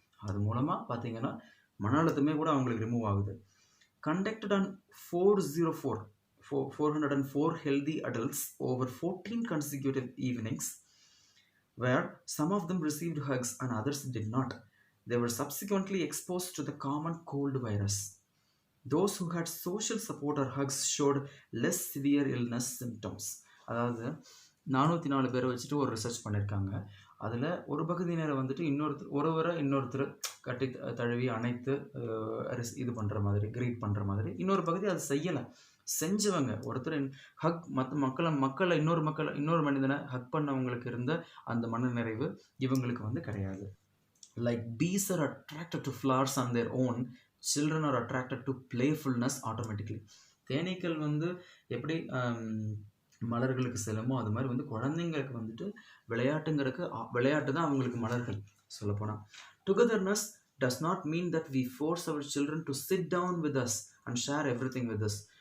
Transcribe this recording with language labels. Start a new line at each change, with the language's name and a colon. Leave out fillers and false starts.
Tamil: அது மூலமாக பார்த்தீங்கன்னா மன அழுத்தமே கூட அவங்களுக்கு ரிமூவ் ஆகுது.
English: Conducted on 404 healthy adults over 14 consecutive evenings, where some of them received hugs and others did not. They were subsequently exposed to the common cold virus. Those who had social support or hugs showed less severe illness symptoms.
Tamil: அதாவது 404 பேரை வச்சுட்டு ஒரு research பண்ணியிருக்காங்க. அதில் ஒரு பகுதியினரை வந்துட்டு இன்னொருத்தர் கட்டி தழுவி அணைத்து இது பண்ணுற மாதிரி, கிரீட் பண்ணுற மாதிரி. இன்னொரு பகுதி அது செய்யலை. செஞ்சவங்க ஒருத்தர் ஹக் மற்ற இன்னொரு மனிதனை ஹக் பண்ணவங்களுக்கு இருந்த அந்த மன நிறைவு இவங்களுக்கு வந்து கிடையாது.
English: Like bees are attracted to flowers on their own, children are attracted to playfulness automatically.
Tamil: தேனீக்கள் வந்து எப்படி மலர்களுக்கு செல்லுமோ அது மாதிரி வந்து குழந்தைங்களுக்கு வந்துட்டு விளையாட்டு தான் அவங்களுக்கு மலர்கள் சொல்லப்போனால்.
English: Togetherness does not mean that we force our children to sit down with us and share everything with us.